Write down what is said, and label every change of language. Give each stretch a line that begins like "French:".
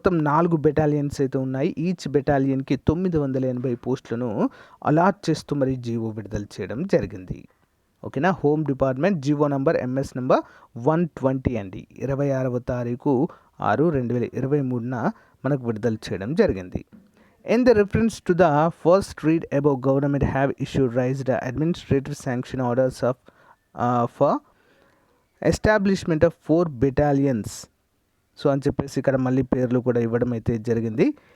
Telugu: మొత్తం 4 బెటాలియన్స్ అయితే ఉన్నాయి. ఈచ్ బెటాలియన్కి 980 పోస్టులను అలాట్ చేస్తూ మరి జీవో విడుదల చేయడం జరిగింది. ఓకేనా, home department GO number MS number 120 అండి, 26వ తారీఖు 6/2023 మనకు విడుదల చేయడం జరిగింది.
English: In the reference to the first read above, government have issued raised administrative sanction orders for establishment of 4 battalions.
Telugu: So అని చెప్పేసి ఇక్కడ మళ్ళీ పేర్లు కూడా ఇవ్వడం అయితే జరిగింది.